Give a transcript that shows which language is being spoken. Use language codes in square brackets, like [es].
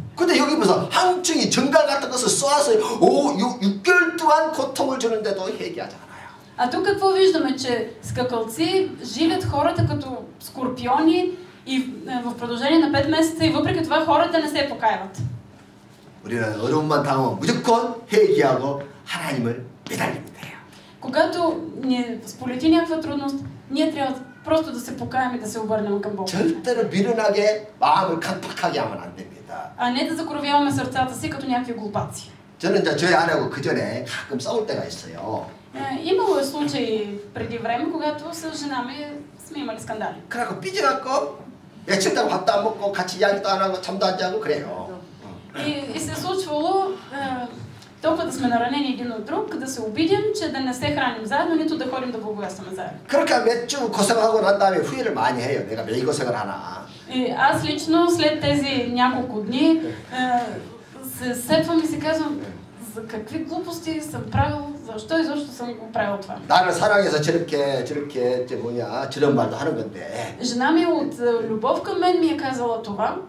[ko] 근데 여기 보면서 항증이 정갈 같은 것을 쏘아서 6개월 동안 고통을 주는데도 회개하지 않아요. [bg] А тук какво виждаме? Че скакалци жилят хората като скорпиони и в продължение на 5 месеца и въпреки това хората не се покаяват. [ko] 우리는 어려움만 당하면 무조건 회개하고 하나님을 매달립니다. [bg] Когато ни сполети някаква трудност, ние трябва просто да се покаем и да се обърнем към Бог. [ko] 절대로 미련하게 마음을 강팍하게 하면 안 됩니다. [bg] А не да закровяваме сърцата си като някакви глупаци. [ko] 저는 이제 저희 아내하고 그 전에 가끔 싸울 때가 있어요. [bg] Имало е случаи преди време, когато с жена ми сме имали скандали. [ko] 그래갖고 삐져갖고 며칠 동안 밥도 안 먹고 같이 이야기도 안 하고 잠도 안 자고 그래요. [bg] И се е случвало толкова да сме наранени един от друг, да се обидим, че да не се храним заедно, нито да ходим да благовестваме заедно. [ko] 그렇게 몇 주 고생하고 난 다음에 후회를 많이 해요. 내가 왜 이 고생을 하나. [bg] И аз лично след тези няколко дни се сетвам и си казвам, за какви глупости съм правил, защо изобщо съм го правил това. [ko] 나를 사랑해서 저렇게 저런 말도 하는 건데. [bg] Жена ми от любов към мен ми е казала това.